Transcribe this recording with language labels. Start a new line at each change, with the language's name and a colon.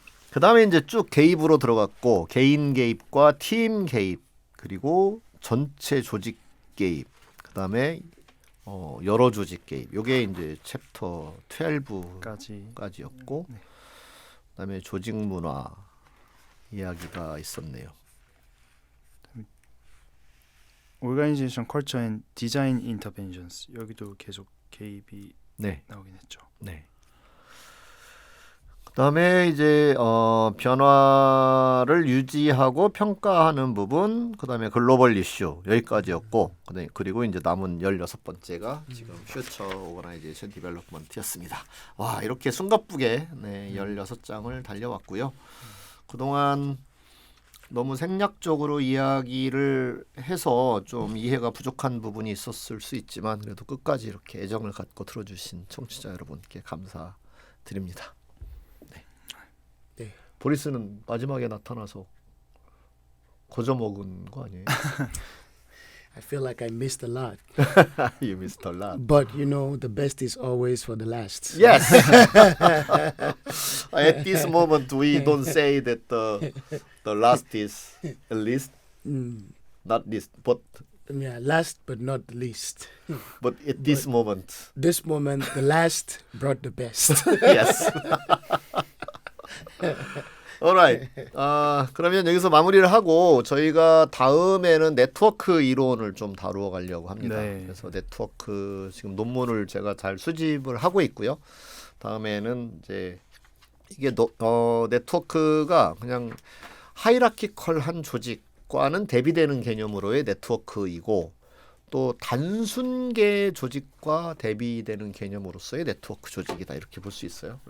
Korean: 그 다음에 이제 쭉 개입으로 들어갔고 개인 개입과 팀 개입 그리고 전체 조직 개입 그 다음에 여러 조직 개입 요게 이제 챕터 12까지였고 네. 그다음에 조직 문화 이야기가 있었네요.
English: Organization Culture and Design Interventions
Korean: 여기도 계속 개입이 네. 나오긴 했죠. 네. 그다음에 이제 변화를 유지하고 평가하는 부분, 그다음에 글로벌 이슈 여기까지였고, 그리고 이제 남은 16번째가 지금 퓨처 오거나이제이션 디벨롭먼트였습니다. 와, 이렇게 숨가쁘게 16장을 달려왔고요. 그동안 너무 생략적으로 이야기를 해서 좀 이해가 부족한 부분이 있었을 수 있지만, 그래도 끝까지 이렇게 애정을 갖고 들어주신 청취자 여러분께 감사드립니다. 네. 보리스는 마지막에 나타나서 거저먹은 거 아니에요?
English: I feel like I missed a lot. You missed a lot. But you know, the best is always for the last. Yes. At this moment, we don't say that the last is at least, not least, but Yeah, last but not the least. at this moment, This moment, the last brought the best. yes. Alright.
Korean: 그러면 여기서 마무리를 하고 저희가 다음에는 네트워크 이론을 좀 다루어 가려고 합니다. 네. 그래서 네트워크 지금 논문을 제가 잘 수집을 하고 있고요. 다음에는 이제 이게 네트워크가 그냥 하이라키컬한 조직과는 대비되는 개념으로의 네트워크이고, 또 단순계 조직과 대비되는 개념으로서의 네트워크 조직이다, 이렇게 볼 수 있어요.